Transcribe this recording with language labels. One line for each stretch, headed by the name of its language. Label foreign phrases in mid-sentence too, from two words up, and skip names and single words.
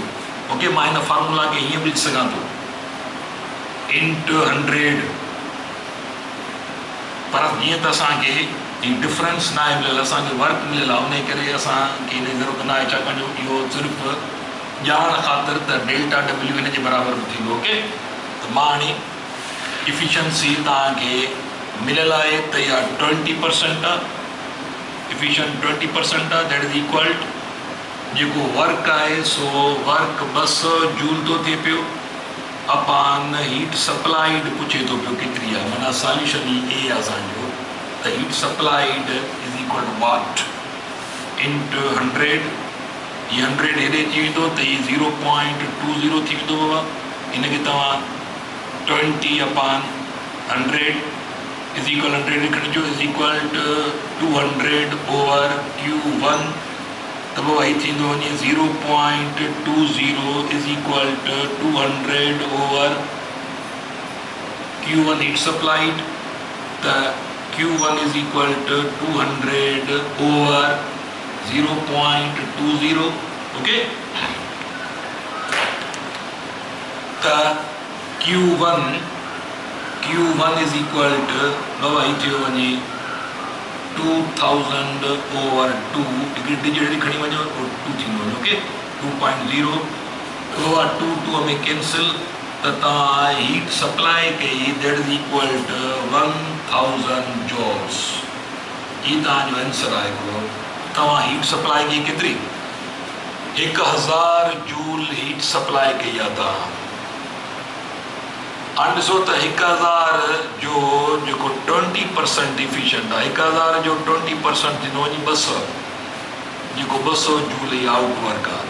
Sindhi: ओके, मां हिन फार्मूला खे हीअं बि लिखी सघां थो इंटू 100, पर जीअं त असांखे डिफरेंस न आहे मिलियल, असांखे वर्क मिलियल आहे, उन करे असांखे हिन जी ज़रूरत न आहे, छाकाणि जो इहो सिर्फ़ु ॼाण ख़ातिर त डेल्टा W हिन जे बराबरि बि थींदो। ओके, त मां हाणे एफिशिएंसी तव्हांखे मिलियल आहे त इहा 20% आहे, एफिशिएंट 20% आहे,
English: that is equal
Sindhi: जेको वर्क आहे सो वर्क 200 जूल थो थिए पियो
English: upon heat supplied
Sindhi: पुछे थो पियो केतिरी आहे, माना सॉल्यूशन ई ए आहे असांजो। त
English: heat supplied is equal to what into
Sindhi: 100, ये 100 हेॾे थी वेंदो त ये 0.20 थी वेंदो बाबा। इनखे तव्हां 20 अपॉन 100
English: is equal
Sindhi: 100 लिखिजो,
English: is equal to 200 over Q1.
Sindhi: त बाबा ही थींदो वञे 0.20
English: is equal to 200 over Q1 heat supplied. त Q1 is equal to 200 over 0.20, okay? The Q1 is equal to
Sindhi: बाबा ही थियो वञे 2000 over 2, हिकिड़ी डिजिट खणी वञो 2 थींदो वञे, ओके, 2.0 बाबा 2 में कैंसिल, त तव्हां हीट सप्लाई कई,
English: that is equal to 1000 joules.
Sindhi: ये तव्हांजो आंसर आहे हिकिड़ो। तव्हां हीट सप्लाई कई केतिरी, 1000 जूल हीट सप्लाई कई आहे तव्हां। हाणे ॾिसो त 1000 जो जेको 20% एफिशिएंट आहे, 1000 जो 20% थींदो वञी 200, जेको 200 जूल ई
English: out work
Sindhi: आहे।